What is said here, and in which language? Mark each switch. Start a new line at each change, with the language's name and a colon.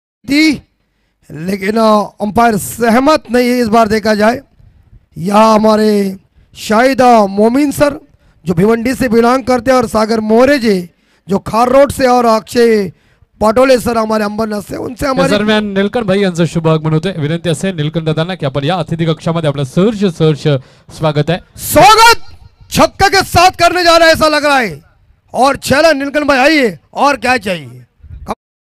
Hindi: थी, लेकिन अंपायर सहमत नहीं है इस बार देखा जाए। यहाँ हमारे शाहिद मोमिन सर जो भिवंडी से बिलोंग करते हैं और सागर मोरे जी जो खार रोड से और अक्षय पाटोले सर हमारे अंबरनाथ से, उनसे या हमारे
Marathi: दरम्यान निलकंठ भाई यांचं शुभ आगमन होते। विनंती असेल निलकंठ दादांना की आपण या अतिथी कक्षामध्ये आपलं सहर्ष स्वागत आहे।
Hindi: स्वागत छक्का के साथ करने जा रहा है ऐसा लग रहा है। और चला नीलकंठ भाई आइए, और क्या चाहिए।